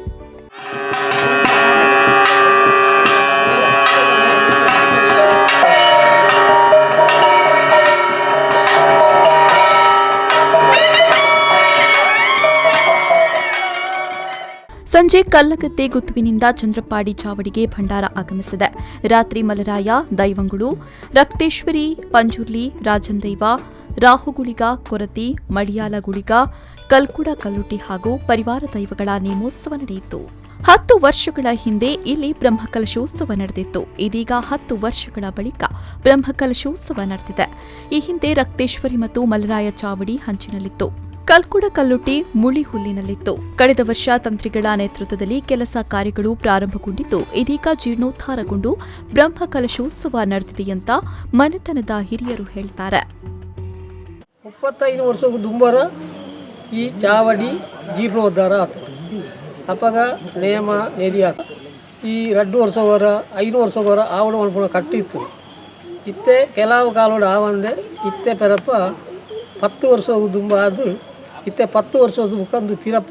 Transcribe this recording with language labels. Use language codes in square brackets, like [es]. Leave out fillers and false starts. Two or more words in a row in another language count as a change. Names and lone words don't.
[kn] ಸಂಜೆ ಕಲ್ಲಗದ್ದೆ ಗುತ್ತುವಿನಿಂದ ಚಂದ್ರಪ್ಪಾಡಿ ಚಾವಡಿಗೆ ಭಂಡಾರ ಆಗಮಿಸಿದೆ. ರಾತ್ರಿ ಮಲರಾಯ ದೈವಂಗುಳು ರಕ್ತೇಶ್ವರಿ ಪಂಜುರ್ಲಿ ರಾಜಂದೈವ ರಾಹುಗುಳಿಗ ಕೊರತಿ ಮಡಿಯಾಲ ಗುಳಿಗ ಕಲ್ಕುಡ ಕಲ್ಲುಟಿ ಹಾಗೂ ಪರಿವಾರ ದೈವಗಳ ನೇಮೋತ್ಸವ ನಡೆಯಿತು. 10 ವರ್ಷಗಳ ಹಿಂದೆ ಇಲ್ಲಿ ಬ್ರಹ್ಮಕಲಶೋತ್ಸವ ನಡೆದಿತ್ತು. ಇದೀಗ 10 ವರ್ಷಗಳ ಬಳಿಕ ಬ್ರಹ್ಮಕಲಶೋತ್ಸವ ನಡೆದಿದೆ. ಈ ಹಿಂದೆ ರಕ್ತೇಶ್ವರಿ ಮತ್ತು ಮಲರಾಯ ಚಾವಡಿ ಹಂಚಿನಲ್ಲಿತ್ತು. ಕಲ್ಕುಡ ಕಲ್ಲುಟಿ ಮುಳಿ ಹುಲ್ಲಿನಲ್ಲಿತ್ತು. ಕಳೆದ ವರ್ಷ ತಂತ್ರಿಗಳ ನೇತೃತ್ವದಲ್ಲಿ ಕೆಲಸ ಕಾರ್ಯಗಳು ಪ್ರಾರಂಭಗೊಂಡಿದ್ದು ಇದೀಗ ಜೀರ್ಣೋದ್ಧಾರಗೊಂಡು ಬ್ರಹ್ಮಕಲಶೋತ್ಸವ ನಡೆದಿದೆಯಂತ ಮನೆತನದ ಹಿರಿಯರು ಹೇಳ್ತಾರೆ. [tcy] 35 ವರ್ಷಕ್ಕೂ ದುಂಬರ ಈ ಚಾವಡಿ ಜೀರ್ಣೋದ್ಧಾರ ಆತ ಅಪ್ಪಗ ನೇಮ ನೆದಿ ಆತ ಈ 2 ವರ್ಷವರ 5 ವರ್ಷವರ ಆವಡ ಮಲ್ಪುಣ ಕಟ್ಟಿತ್ತು ಇತ್ತೆ ಕೆಲವು ಕಾಲೋಡ ಆವಂದೆ ಇತ್ತೆ ಪೆರಪ್ಪ 10 ವರ್ಷ ದುಂಬ ಅದು ಇತ್ತೆ 10 ವರ್ಷದ ಮುಖಂದು ಪಿರಪ್ಪ.